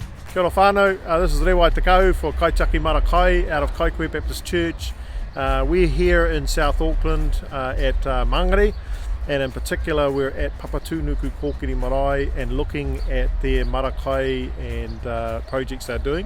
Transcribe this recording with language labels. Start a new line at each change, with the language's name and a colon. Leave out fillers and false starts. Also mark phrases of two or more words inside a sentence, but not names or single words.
Māori: Kia ora whānau,
English: this is Rewai Te Kau for Kaitiaki Mara Kai out of Kaikohe Baptist Church. We're here in South Auckland at Māori, and in particular we're at Papatūānuku Kōkiri Marae and looking at their
Māori: Mara Kai
English: and projects they're doing.